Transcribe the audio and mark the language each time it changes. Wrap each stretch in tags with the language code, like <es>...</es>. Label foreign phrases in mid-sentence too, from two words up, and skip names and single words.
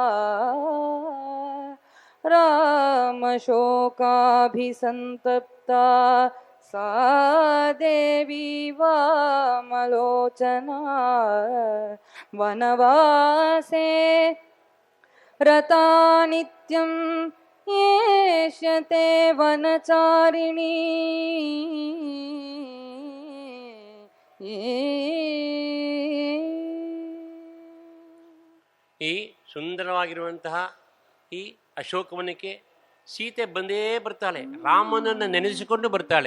<sa>रामशोकाभिसन्तप्ता सा देवी वामलोचना वनवासे रता नित्यं येष्यते वनचारिणी</sa> <kn>ಈ ಸುಂದರವಾಗಿರುವಂತಹ ಈ ಅಶೋಕವನಕ್ಕೆ ಸೀತೆ ಬಂದೇ ಬರ್ತಾಳೆ, ರಾಮನನ್ನು ನೆನೆಸಿಕೊಂಡು ಬರ್ತಾಳೆ.</kn>